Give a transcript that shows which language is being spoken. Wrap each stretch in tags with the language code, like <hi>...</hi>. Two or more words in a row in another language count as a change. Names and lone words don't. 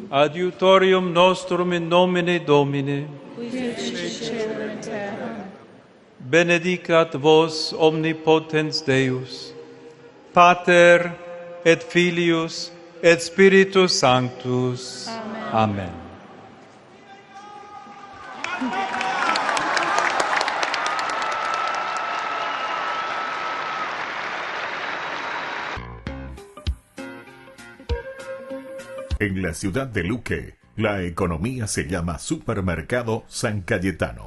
<la>Adiutorium nostrum in nomine Domini. Qui feci cielo et terra. Benedicat vos omnipotens Deus, Pater et Filius et Spiritus Sanctus. Amen.</la> <es>En la ciudad de Luque, la economía se llama Supermercado San Cayetano.</es>